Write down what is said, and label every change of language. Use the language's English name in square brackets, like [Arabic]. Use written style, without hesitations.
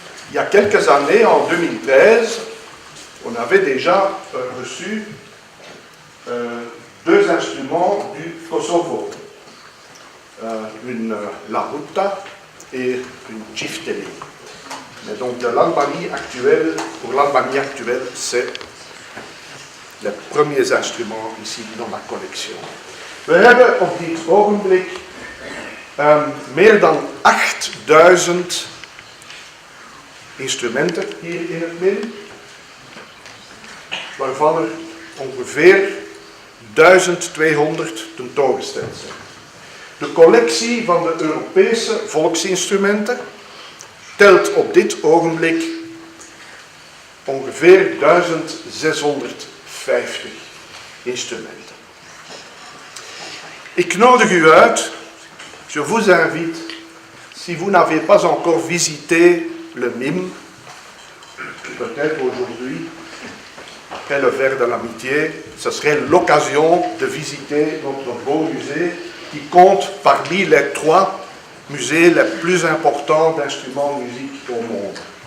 [French] Il y a quelques années, en 2013, on avait déjà reçu 2 instruments du Kosovo, une lahuta et une cifteli. Mais donc de l'Albanie actuelle, pour l'Albanie actuelle, c'est les premiers instruments ici dans la collectie. [Dutch] We hebben op dit ogenblik meer dan 8000 instrumenten hier in het MIM, waarvan er ongeveer 1200 tentoongesteld zijn. De collectie van de Europese volksinstrumenten telt op dit ogenblik ongeveer 1650 instrumenten. Ik nodig u uit, [French] je vous invite, si vous n'avez pas encore visité le MIM, peut-être aujourd'hui, après le verre de l'amitié, ce serait l'occasion de visiter notre beau musée qui compte parmi les 3 musées les plus importants d'instruments de musique au monde.